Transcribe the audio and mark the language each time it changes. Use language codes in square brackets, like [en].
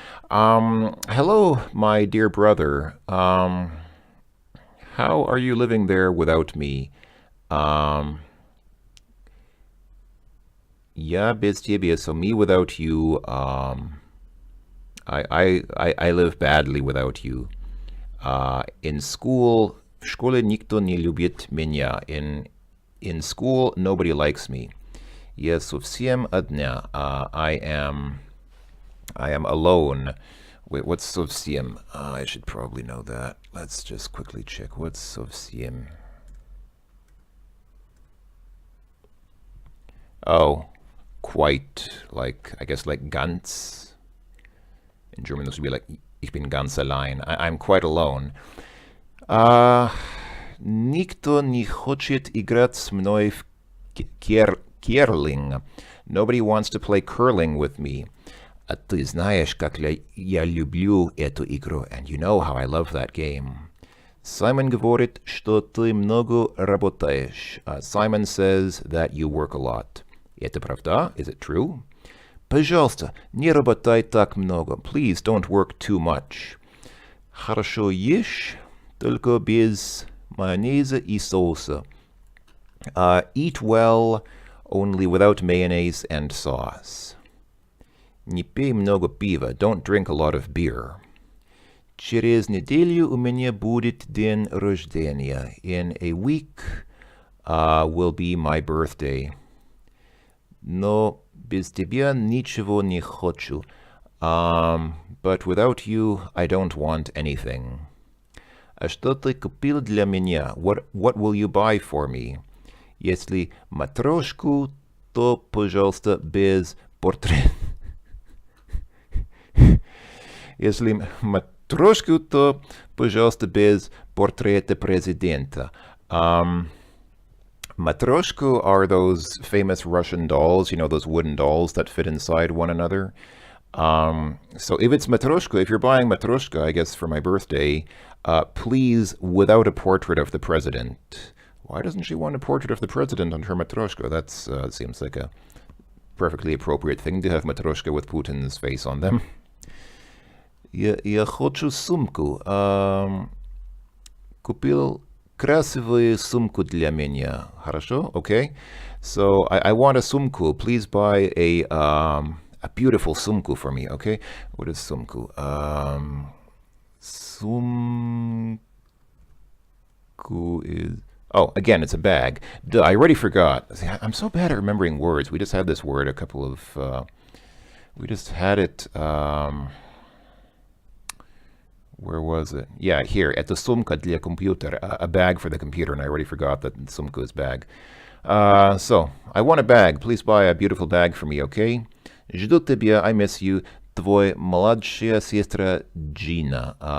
[en] Hello, my dear brother. How are you living there without me? [ru] Я без тебя, [en] so me without you. I live badly without you. In school, [ru] в школе никто не любит меня. [en] In school, nobody likes me. [ru] Я совсем одна. [en] I am alone. Wait, what's совсем? I should probably know that. Let's just quickly check. What's совсем? Oh, quite, like, I guess like ganz. In German, this would be like, [de] ich bin ganz allein. [en] I'm quite alone. [ru] Никто не хочет играть с мной в керлинг. [en] Nobody wants to play curling with me. [ru] А ты знаешь, как я люблю эту игру, [en] and you know how I love that game. [ru] Simon говорит, что ты много работаешь. [en] Simon says that you work a lot. [ru] Это правда? [en] Is it true? [ru] Пожалуйста, не работай так много. [en] Please don't work too much. [ru] Хорошо ешь, только без майонеза и соуса. [en] Eat well, only without mayonnaise and sauce. [ru] Не пей много пива. [en] Don't drink a lot of beer. [ru] Через неделю у меня будет день рождения. [en] In a week will be my birthday. [ru] Но без тебя ничего не хочу. [en] But without you, I don't want anything. [ru] А что ты купил для меня? [en] What will you buy for me? [ru] Если матрешку, то, пожалуйста, без портрета. Если матрешку, то, пожалуйста, без портрета президента. [en] Matryoshka are those famous Russian dolls, you know, those wooden dolls that fit inside one another. So if it's Matryoshka, if you're buying Matryoshka, I guess for my birthday, please, without a portrait of the president. Why doesn't she want a portrait of the president on her Matryoshka? That seems like a perfectly appropriate thing to have Matryoshka with Putin's face on them. [ru] Я хочу сумку. Купил красивую сумку для меня. Хорошо? [en] Okay. So I want a sumku. Please buy a beautiful sumku for me. Okay. What is sumku? Sumku is... Oh, again, it's a bag. Duh, I already forgot. See, I'm so bad at remembering words. We just had this word a couple of... we just had it... where was it? Yeah, here. [ru] Это сумка для компьютера. [en] A bag for the computer, and I already forgot that sumka is bag. So, I want a bag. Please buy a beautiful bag for me, okay? [ru] Жду тебя, [en] I miss you. [ru] Твой младшая сестра Gina.